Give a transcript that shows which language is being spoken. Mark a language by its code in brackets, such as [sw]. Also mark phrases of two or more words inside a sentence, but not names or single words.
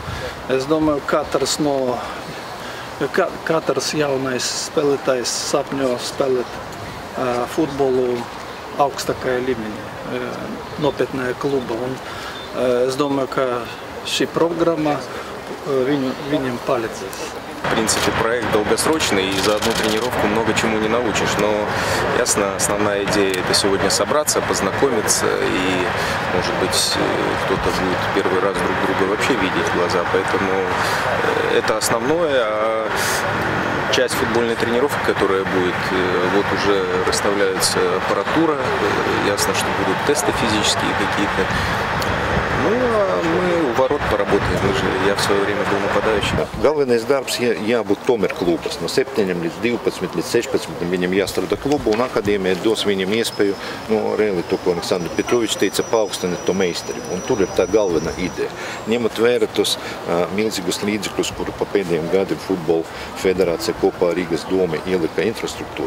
[lv] Es domāju, katrs jaunais spēlētājs sapņo spēlēt futbolu augstākajā līmenī, nopietnējā kluba. Un es domāju, ka šī programма viņiem palīdzēs. [ru] В принципе, проект долгосрочный, и за одну тренировку много чему не научишь. Но, ясно, основная идея – это сегодня собраться, познакомиться, и, может быть, кто-то будет первый раз друг друга вообще видеть в глаза. Поэтому это основное. А часть футбольной тренировки, которая будет, вот уже расставляется аппаратура, ясно, что будут тесты физические какие-то. Nu, мы у ворот pоработаем. Я в свое время был нападающим. [lv] Galvenais darbs jābūt tomēr klubas. No 7 līdz 12, līdz 16 viņam jāstrādā klubu, un akadēmija dos viņam iespēju, reāli to, ko Aleksandrs Petrovičs teica, paaugstināt to meistarību. Un tur ir tā galvenā ideja. Ņemot vērā tos milzīgus līdzekļus, kuru pa pēdējiem gadiem Futbola federācija kopā ar Rīgas domu ielika infrastruktūrā.